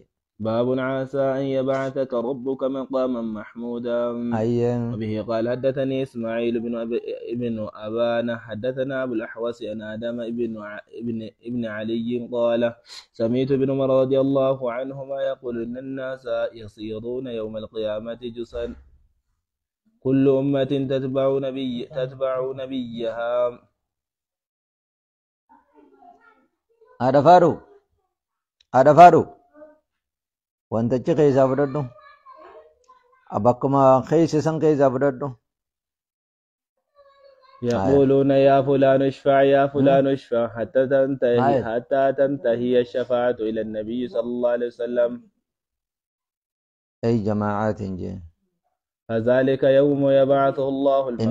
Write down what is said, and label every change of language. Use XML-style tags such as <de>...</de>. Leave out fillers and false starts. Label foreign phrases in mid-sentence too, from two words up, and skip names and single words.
<ar>باب عسى أن يبعثك ربك مقاما محمودا وبه قال حدثني إسماعيل بن أبان حدثنا أبو الأحوص أن آدم ابن علي قال سمعت ابن عمر رضي الله عنهما يقول إن الناس يصيرون يوم القيامة جسا كل أمة تتبع نبيها هذا فارو</ar> <om>wantachi keessa fudhadhu abakkuma keessa san keessa fudhadhu</om> <ar>يقولون يا فلان اشفع يا فلان اشفع حتى تنتهي الشفاعة إلى النبي صلى الله عليه وسلم أي جماعات جي فذلك يوم يبعثه الله المقام</ar>